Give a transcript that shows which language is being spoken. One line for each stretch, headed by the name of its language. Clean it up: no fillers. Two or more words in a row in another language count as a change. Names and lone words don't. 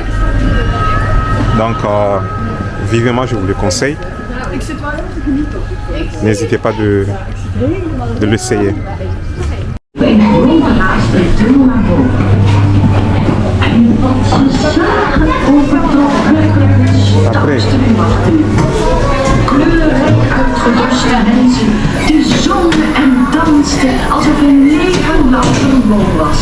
French: Donc, vivement, je vous le conseille. N'hésitez pas de l'essayer. Après.
Dutch: Kleurrijk uitgedoste mensen die zongen en dansten alsof hun leven lang gewoon was.